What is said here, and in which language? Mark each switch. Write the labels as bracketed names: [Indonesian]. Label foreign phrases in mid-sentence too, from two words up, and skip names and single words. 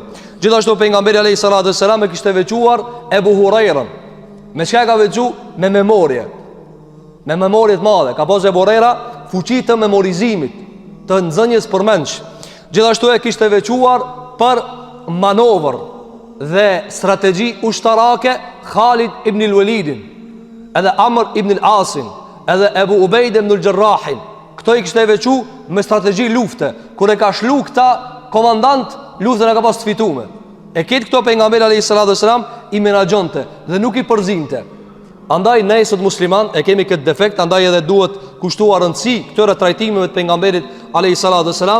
[Albanian] Gjithashtu pejgamberi [Arabic] عليه الصلاة والسلام [Albanian] e kishte veçuar Ebu Hurairën. Me çka ka veçuar? Me memorje. Me memorje të madhe. Ka pas Ebu Huraira fuqi të memorizimit, të nxënjes përmendsh. Gjithashtu e kishte veçuar për manovër dhe strategji ushtarake Khalid ibn al-Walidin, edhe Amr ibn al-Asin, edhe Ebu Ubejd ibn al-Jarrahin. Këto i kishte veçuar me strategji lufte. Kur e ka shlu këta komandant, luftën e ka pas të fitume. E ketë këto pejgamberi [Arabic] عليه الصلاة والسلام [Albanian] i menaxhonte dhe nuk i përzinte. Andaj ne sot musliman e kemi këtë defekt, andaj edhe duhet kushtuar rëndësi këtyre trajtimeve të pejgamberit [Arabic] عليه الصلاة والسلام.